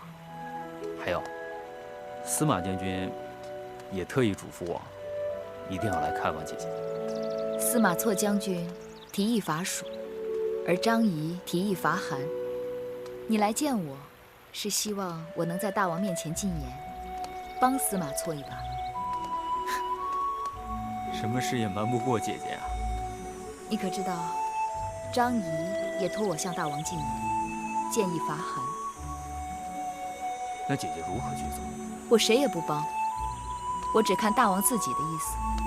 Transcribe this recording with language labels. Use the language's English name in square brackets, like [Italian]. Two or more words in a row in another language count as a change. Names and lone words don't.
[Chinese] 還有，司馬將軍也特意囑咐我，一定要來看望姐姐。司馬錯將軍提議伐蜀，而張儀提議伐韓。你來見我，是希望我能在大王面前進言，幫司馬錯一把。什么事也瞞不过姐姐啊。你可知道，张仪也托我向大王进言，建议伐韩。那姐姐如何去做？我谁也不帮，我只看大王自己的意思。